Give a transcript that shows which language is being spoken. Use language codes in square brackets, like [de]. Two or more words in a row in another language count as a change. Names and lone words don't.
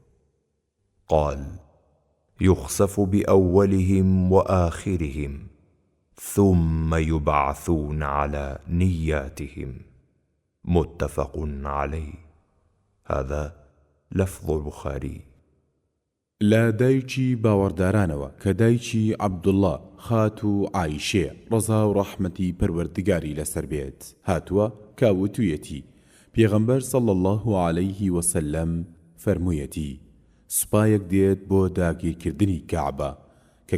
[ar] قال يخسف بأولهم وآخرهم ثم يبعثون على نياتهم متفق عليه هذا لفظ البخاري [ckb] لا دایکی باوەڕدارانەوە کە دایکی عەبدوڵڵا خات و عایشێ ڕەزا و ڕەحمەتی پەروەردگاری لەسەر بێت هاتووە کاوتویەتی پێغەمبەر [ar] صلی الله عليه وسلم [ckb] فەرموویەتی سوپایەک دێت بۆ داگیرکردنی کەعبە کە